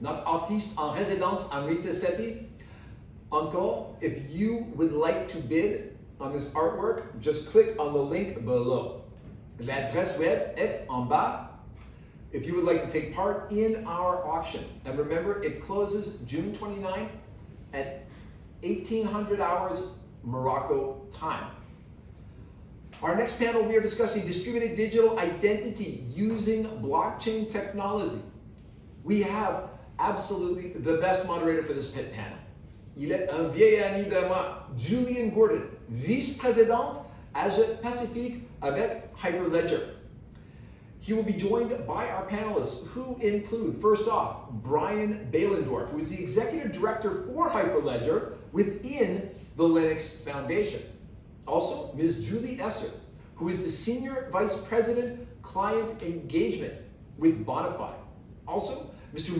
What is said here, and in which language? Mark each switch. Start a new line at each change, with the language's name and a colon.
French: Not artiste en résidence en City. Encore,
English: if you would like to bid on this artwork, just click on the link below.
French: L'adresse web est en bas.
English: If you would like to take part in our auction, and remember, it closes June 29th at 1800 hours Morocco time. Our next panel, we are discussing distributed digital identity using blockchain technology. We have absolutely the best moderator for this panel.
French: Il est un vieil ami de moi, Julian Gordon, vice-président Asia Pacifique avec Hyperledger.
English: He will be joined by our panelists, who include, first off, Brian Behlendorf, who is the executive director for Hyperledger within the Linux Foundation. Also, Ms. Julie Esser, who is the Senior Vice President, Client Engagement with Bonifii. Also, Mr.